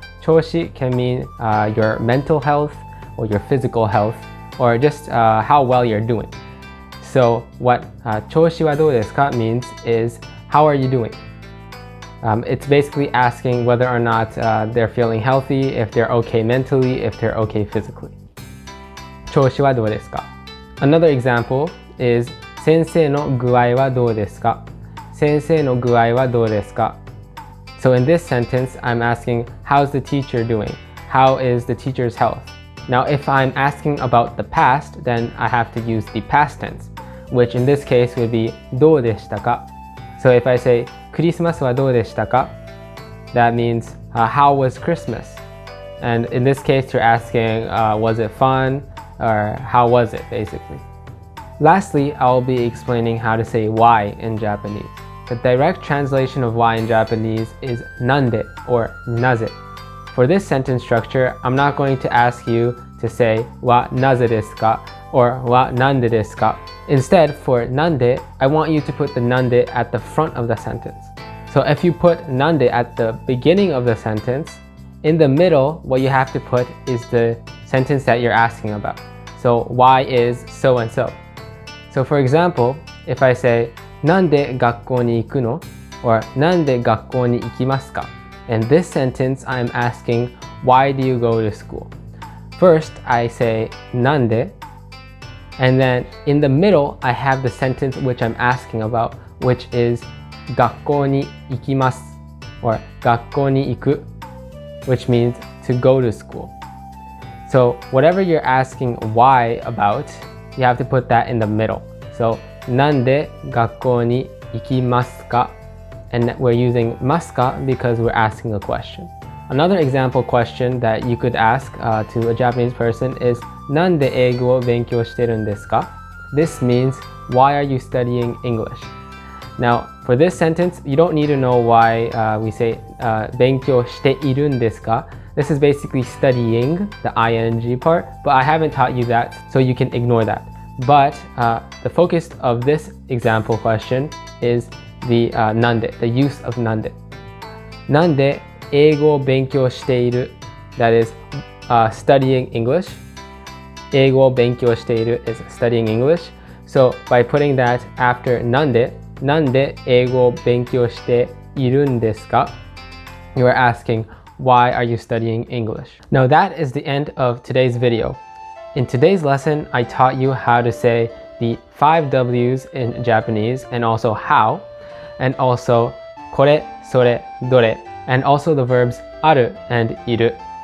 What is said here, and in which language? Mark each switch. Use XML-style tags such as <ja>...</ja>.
<en>調子 can mean your mental health or your physical health or just how well you're doing. So what 調子はどうですか means is how are you doing? It's basically asking whether or not they're feeling healthy, if they're okay mentally, if they're okay physically.</en> <ja>調子はどうですか?</ja> <en>Another example is</en> <ja>先生の具合はどうですか? 先生の具合はどうですか?</ja> <en>So in this sentence, I'm asking how's the teacher doing? How is the teacher's health? Now if I'm asking about the past, then I have to use the past tense, which in this case would be</en> <ja>どうでしたか?</ja> <en>So if I say</en> <ja>クリスマスはどうでしたか?</ja> <en>That means how was Christmas? And in this case, you're asking was it fun or how was it basically? Lastly, I'll be explaining how to say why in Japanese. The direct translation of why in Japanese is なんで or なぜ. For this sentence structure, I'm not going to ask you to say</en> <ja>はなぜですか</ja> <en>or</en> <ja>はなんでですか.</ja> <en>Instead, for なんで, I want you to put the なんで at the front of the sentence. So if you put なんで at the beginning of the sentence, in the middle, what you have to put is the sentence that you're asking about. So why is so and so? So for example, if I say</en> <ja>なんで学校に行くの? or なんで学校に行きますか?</ja> <en>In this sentence, I'm asking, why do you go to school? First, I say なんで, and then in the middle, I have the sentence which I'm asking about, which is</en> <ja>学校に行きます</ja> <en>or</en> <ja>学校に行く,</ja> <en>which means to go to school. So whatever you're asking why about, you have to put that in the middle.</en> <ja>So なんで学校に行きますか?</ja> <en>And we're using ますか because we're asking a question. Another example question that you could ask to a Japanese person is</en> <ja>なんで英語を勉強してるんですか?</ja> <en>This means why are you studying English? Now, for this sentence, you don't need to know why we say</en> <ja>勉強しているんですか?</ja> <en>This is basically studying, the ing part, but I haven't taught you that, so you can ignore that. But the focus of this example question is the なんで, the use of なんで.</en> <ja>なんで英語を勉強している?</ja> <en>That is studying English.</en> <ja>英語を勉強している</ja> <en>is studying English. So by putting that after</en> <ja>なんで英語を勉強しているんですか?</ja> <en>You are asking, why are you studying English? Now that is the end of today's video. In today's lesson, I taught you how to say the 5 W's in Japanese and also how, and also これ、それ、どれ, and also the verbs ある and いる.</en>